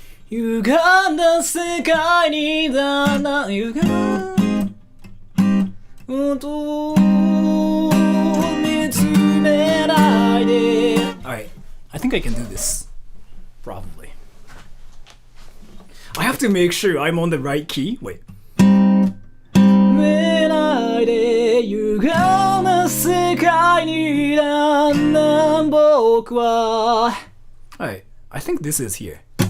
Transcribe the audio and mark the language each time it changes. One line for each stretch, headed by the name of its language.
Japanese: 歪んだ世界にだんだん歪む音を見つめないで
English: Alright, I think I can do this. Probably. I have to make sure I'm on the right key. Wait.
Japanese: 見ないで歪んだ世界にだんだん僕は
English: Alright, I think this is here.